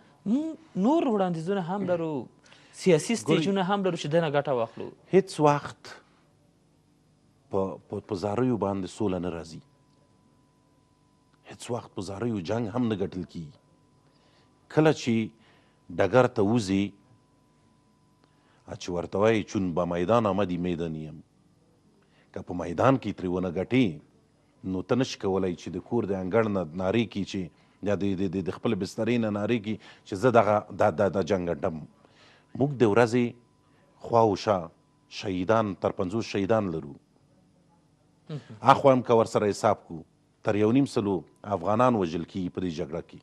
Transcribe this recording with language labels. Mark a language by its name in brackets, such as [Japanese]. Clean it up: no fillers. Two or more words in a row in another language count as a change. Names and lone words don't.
[Pashto] نور وړاندیزونه هم لرو، سیاسي سټیجونه هم لرو چې دنه ګټه واخلو. هیڅ وخت په زاریو باندې سوله نه راځي، هیڅ وخت په زاریو جنګ هم نه ګټل کیږي. کله چې ډګر ته وځي چې ورته وایي [Persian] چون به میدان آمدی میدانیم، [Pashto] که په میدان کې ترې ونه ګټې نو ته نشي کولی چې د کور د انګړ نه نارې کړي چې یا د خپل بسترې نه نارې کړي چې زه دغه دا جنګ ګټم. موږ د ورځې خوا و شا شهیدان تر 50 شهیدان لرو. اخوا هم که ورسره حساب کړو تر 1.5 افغانان وژل کېږي په دې جګړه کې.